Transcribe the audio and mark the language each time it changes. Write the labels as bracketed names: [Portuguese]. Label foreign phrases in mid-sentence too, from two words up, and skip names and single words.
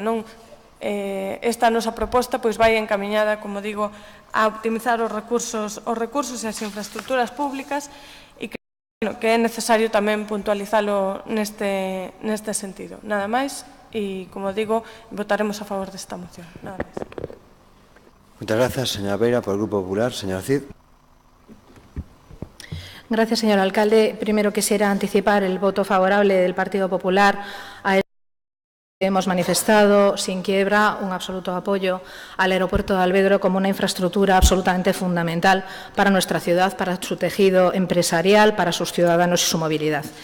[Galician] Esta nosa proposta vai encamiñada, como digo, a optimizar os recursos e as infraestructuras públicas e que é necesario tamén puntualizalo neste sentido. Nada máis e, como digo, votaremos a favor desta moción. Nada máis. [Spanish] Muchas gracias, señora Beira, por el Grupo Popular. Señor Cid. Gracias, señor alcalde. Primero quisiera anticipar el voto favorable del Partido Popular a hemos manifestado sin quiebra un absoluto apoyo al aeropuerto de Alvedro como una infraestructura absolutamente fundamental para nuestra ciudad, para su tejido empresarial, para sus ciudadanos y su movilidad.